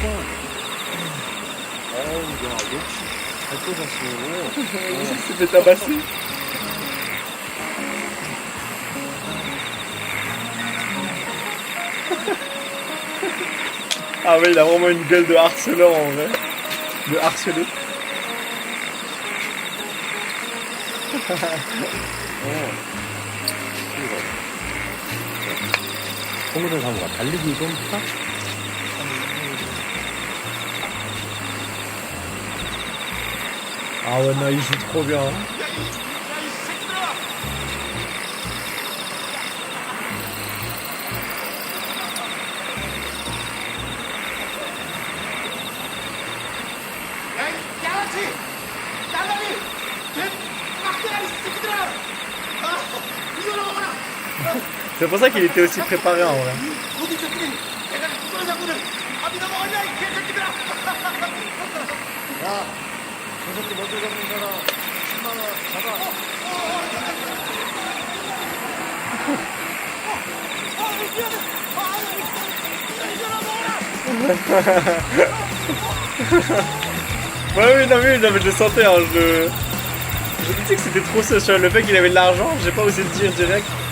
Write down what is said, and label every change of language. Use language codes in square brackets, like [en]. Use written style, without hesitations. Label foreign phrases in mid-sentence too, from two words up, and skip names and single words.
[fr] Il s'est fait tabasser. Ah ouais, il a vraiment une gueule de harceleur en vrai. De harceler. [ko] 홍은호 사무가 달리기 좀 할까? [fr] Ah ouais, non, il joue trop bien. Hein. [ko] 양아치! 나가리! 막대가리 새끼들아! 이거나 먹어라! [fr] C'est pour ça qu'il était aussi préparé en vrai. [ko] 어디 새끼들! 내가 끌어잡고는 밥이나 먹었냐 이 개새끼들아! 야! 저 새끼 먼저 잡는 사람 10만원 잡아. [fr] Ouais, oui, non, mais je le sentais. Hein, je me disais que c'était trop social. Le fait qu'il avait de l'argent, j'ai pas osé le dire direct.